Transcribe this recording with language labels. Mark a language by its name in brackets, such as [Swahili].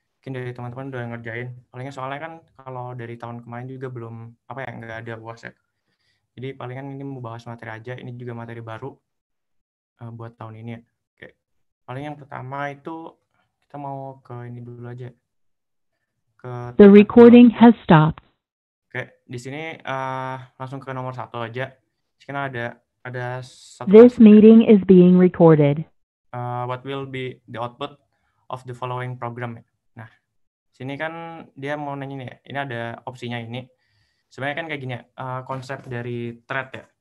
[Indonesian] Mungkin dari teman-teman udah ngerjain. Palingnya soalnya kan kalau dari tahun kemarin juga belum apa ya, nggak ada UAS ya. Jadi palingan ini mau bahas materi aja. Ini juga materi baru buat tahun ini ya. Oke, paling yang pertama itu kita mau ke ini dulu aja. [English] The recording has stopped. [Indonesian] Oke, di sini langsung ke nomor 1 aja. Di sini ada satu [English] This [Indonesian] konsep, [English] meeting is being recorded. what will be the output of the following program ya. [Indonesian] Nah, sini kan dia mau nanya nih ya, ini ada opsinya ini. Sebenarnya kan kayak gini ya, konsep dari thread ya.